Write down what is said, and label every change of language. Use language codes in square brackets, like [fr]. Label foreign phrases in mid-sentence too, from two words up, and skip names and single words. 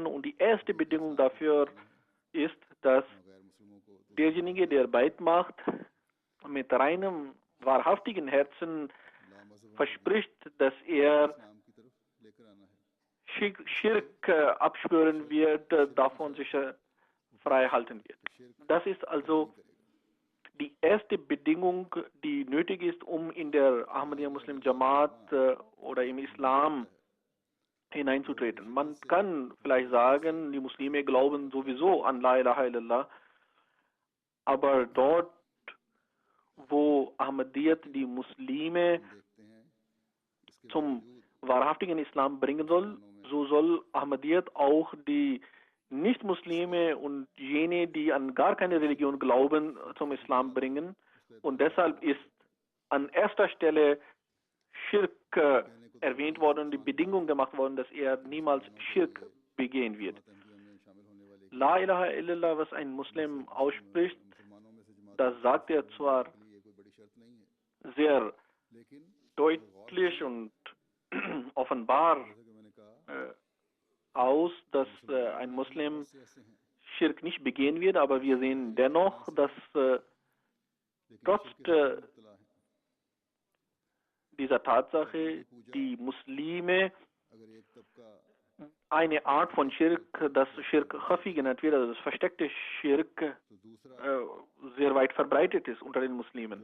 [de] Und die erste Bedingung dafür ist, dass derjenige, der Beit macht, mit reinem, wahrhaftigen Herzen verspricht, dass er Schirk abschwören wird, davon sich frei halten wird. Das ist also die erste Bedingung, die nötig ist, um in der Ahmadiyya Muslim Jamaat oder im Islam hineinzutreten. Man kann vielleicht sagen, die Muslime glauben sowieso an [ar] لا إله إلا الله, [de] aber dort, wo Ahmadiyyat die Muslime zum wahrhaftigen Islam bringen soll, so soll Ahmadiyyat auch die Nicht-Muslime und jene, die an gar keine Religion glauben, zum Islam bringen. Und deshalb ist an erster Stelle Schirk erwähnt worden, die Bedingung gemacht worden, dass er niemals Schirk begehen wird. [ar] لا إله إلا الله, [de] was ein Muslim ausspricht, das sagt er zwar sehr deutlich und offenbar aus, dass ein Muslim Schirk nicht begehen wird, aber wir sehen dennoch, dass trotz dieser Tatsache die Muslime eine Art von Schirk, das [ar] شرك خفي [de] genannt wird, also das versteckte Schirk, sehr weit verbreitet ist unter den Muslimen.